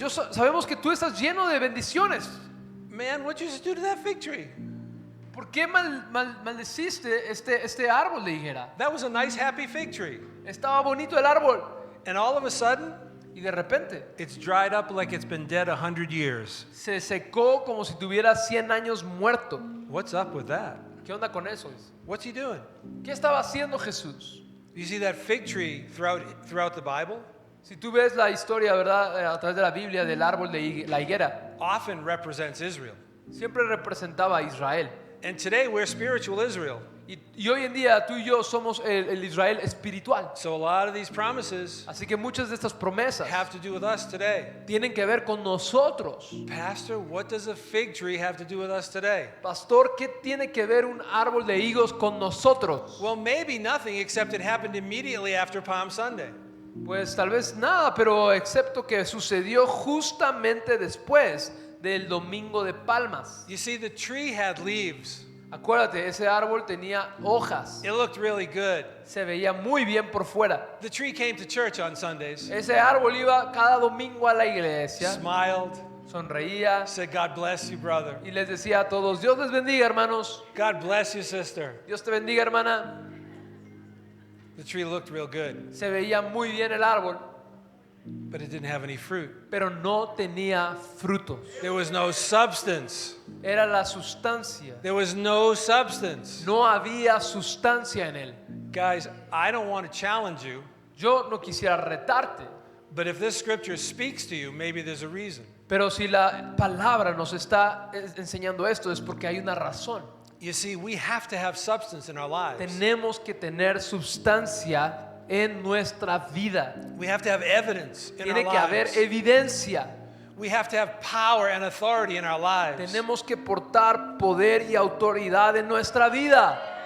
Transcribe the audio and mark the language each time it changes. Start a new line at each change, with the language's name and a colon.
Spanish: Sabemos que tú estás lleno de bendiciones.
English: Man, what'd you just do to that fig tree?
Spanish: ¿Por qué maldeciste este árbol de higuera?
English: That was a nice, happy fig tree.
Spanish: Estaba bonito el árbol.
English: And all of a sudden,
Spanish: Y de repente
English: it's dried up like it's been dead 100 years.
Spanish: se secó como si tuviera 100 años muerto.
English: What's up with that?
Spanish: ¿Qué onda con eso?
English: What's he doing?
Spanish: ¿Qué estaba haciendo Jesús?
English: You see that fig tree throughout the Bible?
Spanish: Si tú ves la historia, ¿verdad? A través de la Biblia del árbol de la higuera,
English: Often represents Israel.
Spanish: siempre representaba a Israel.
English: And today we're spiritual Israel.
Spanish: Y hoy en día tú y yo somos el Israel espiritual.
English: So a lot of these promises
Spanish: Así que muchas de estas promesas
English: have to do with us today.
Spanish: tienen que ver con nosotros.
English: Pastor, what does a fig tree have to do with us today?
Spanish: Pastor, ¿qué tiene que ver un árbol de higos con nosotros?
English: Well, maybe nothing except it happened immediately after Palm Sunday.
Spanish: Pues tal vez nada, pero excepto que sucedió justamente después del Domingo de Palmas.
English: You see, the tree had leaves.
Spanish: Acuérdate, ese árbol tenía hojas.
English: It looked really good.
Spanish: Se veía muy bien por fuera.
English: The tree came to church on Sundays,
Spanish: Ese árbol iba cada domingo a la iglesia,
English: smiled,
Spanish: sonreía
English: said, God bless you, brother.
Spanish: y les decía a todos, Dios les bendiga, hermanos.
English: God bless you, sister.
Spanish: Dios te bendiga, hermana.
English: The tree looked real good,
Spanish: Se veía muy bien el árbol,
English: but it didn't have any fruit.
Spanish: pero no tenía frutos.
English: There was no substance.
Spanish: Era la sustancia.
English: There was no substance.
Spanish: No había sustancia en él.
English: Guys, I don't want to challenge you,
Spanish: Yo no quisiera retarte,
English: but if this scripture speaks to you, maybe there's a reason.
Spanish: pero si la palabra nos está enseñando esto es porque hay una razón.
English: You see, we have to have substance in our lives.
Spanish: Tenemos que tener sustancia en nuestra vida.
English: We have to have evidence in our
Spanish: Tiene que haber
English: lives.
Spanish: evidencia.
English: We have to have power and authority in our lives.
Spanish: Tenemos que portar poder y autoridad en nuestra vida.